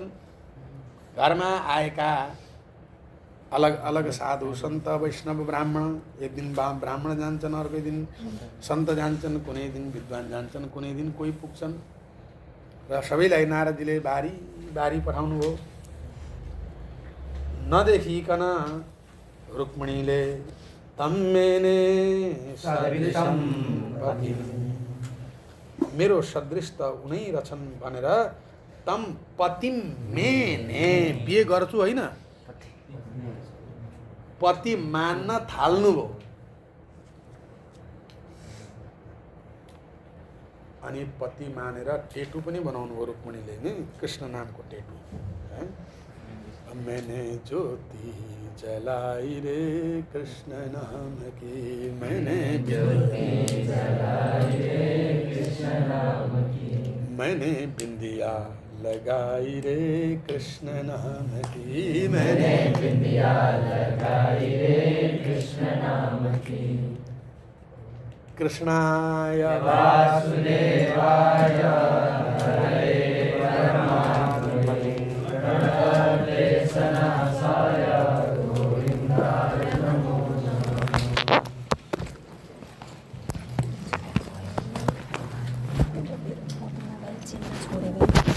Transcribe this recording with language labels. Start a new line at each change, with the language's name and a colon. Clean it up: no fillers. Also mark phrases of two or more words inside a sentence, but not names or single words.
Nepali: घरमा आएका अलग अलग साधु सन्त वैष्णव ब्राह्मण, एक दिन ब्राह्मण जान्छन्, अर्को दिन सन्त जान्छन्, कुनै दिन विद्वान जान्छन्, कुनै दिन कोही पुग्छन् र सबैलाई नारदजीले बारी बारी पठाउनु हो।
Sanskrit: नदेखिकन रुक्मिणीले तम मेने सदृशं पतिं,
Nepali: मेरो सदृश त उनै रछन् भनेर
Sanskrit: तम पतिम मेने,
Nepali: बिहे गर्छु होइन, पति मान्न थाल्नुभयो। अनि पति मानेर टेटु पनि बनाउनु हो रुक्मिणीले नि, कृष्ण नामको टेटु।
Hindi: मैंने ज्योति जलाई रे कृष्ण नाम की, मैंने ज्योति जलाई रे कृष्ण नाम की, मैंने बिंदिया लगाई रे कृष्ण नाम की, मैंने बिंदिया लगाई रे कृष्ण नाम की।
Sanskrit: कृष्णाय वासुदेवाय हरे परमात्मने प्रणतक्लेशनाशाय गोविन्दाय नमो नमः।